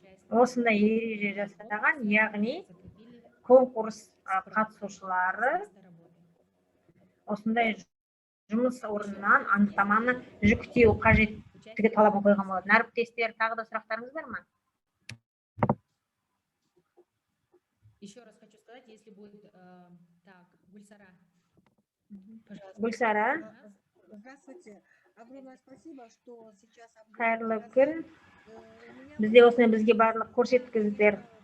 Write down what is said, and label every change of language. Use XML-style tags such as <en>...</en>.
<kk>осындай ереже жасаған, яғни конкурс қатысушылары осындай жұмыс орнынан анықтаманы жүктеу қажеттігі талабын қойған болады. Әріптестер, тағы да сұрақтарыңыз бар ма?</kk> <ru>Еще раз хочу сказать, если будет так, Гульсара. Гульсара. Здравствуйте. Огромное спасибо, что сейчас...</ru> <kk>Қайырлы күн. Бізде осыны бізге барлық көрсеткіздер.</kk>